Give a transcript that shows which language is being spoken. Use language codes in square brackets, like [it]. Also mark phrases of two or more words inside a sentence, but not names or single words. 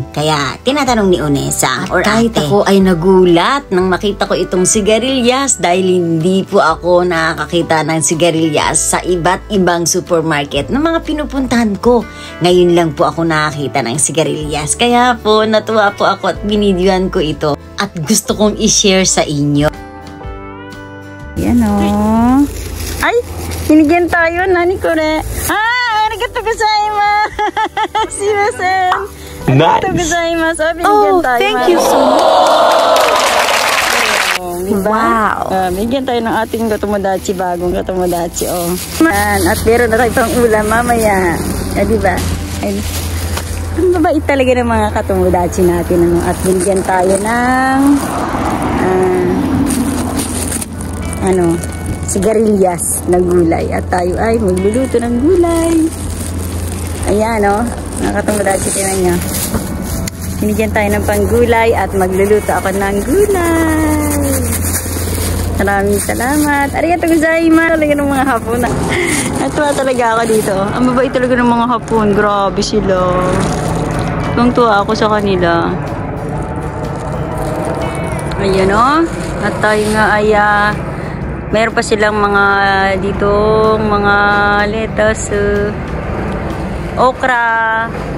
[tl] Kaya tinatanong ni Unesa or kahit ate. Ako ay nagulat nang makita ko itong sigarilyas dahil hindi po ako nakakita ng sigarilyas sa iba't ibang supermarket na mga pinupuntahan ko. Ngayon lang po ako nakakita ng sigarilyas. Kaya po natuwa po ako at binidyohan ko ito at gusto kong i-share sa inyo. Yan o. Ay! Binigyan tayo. [ja] 何これ? ありがとうございます! Sumimasen! ありがとうございます! [tl] Binigyan tayo. [en] Thank you so much! [tl] Wow! Bigyan tayo ng ating katomodachi, bagong katomodachi, oh. At meron na tayo pang ulam mamaya. Diba? Ay, ang babait talaga ng mga katomodachi natin, ano? At binigyan tayo ng sigarilyas na gulay. At tayo ay magluluto ng gulay. Ayan, oh. Mga katomodachi, tinan nyo. Binigyan tayo ng panggulay at magluluto ako ng gulay. Maraming salamat. [ja] ありがとうございます. [tl] Talaga ng mga hapon. Natuwa talaga ako dito. Ang mabait talaga ng mga hapon. Grabe sila. Tuwang-tuwa ako sa kanila. Ayan o. At tayo nga ay meron pa silang mga dito mga lettuce, okra.